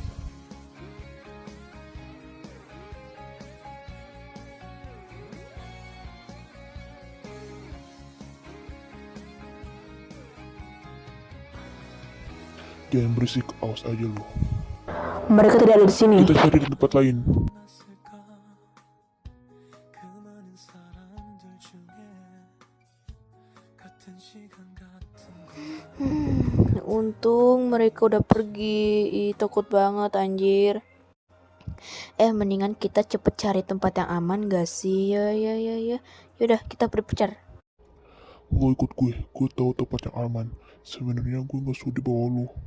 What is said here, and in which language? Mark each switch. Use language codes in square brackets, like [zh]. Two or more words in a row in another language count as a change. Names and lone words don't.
[id] Jangan berisik, awas aja lu. Mereka tidak ada di sini. Kita cari di tempat lain. [ko] 그 많은 사람들 중에 같은 시간 같은 [id] Untung mereka udah pergi. Ih, takut banget anjir. Mendingan kita cepet cari tempat yang aman gak sih? Ya. Yaudah, kita berpencar. Lo ikut gue tahu tempat yang aman. Sebenarnya gue gak sudi bawa lu.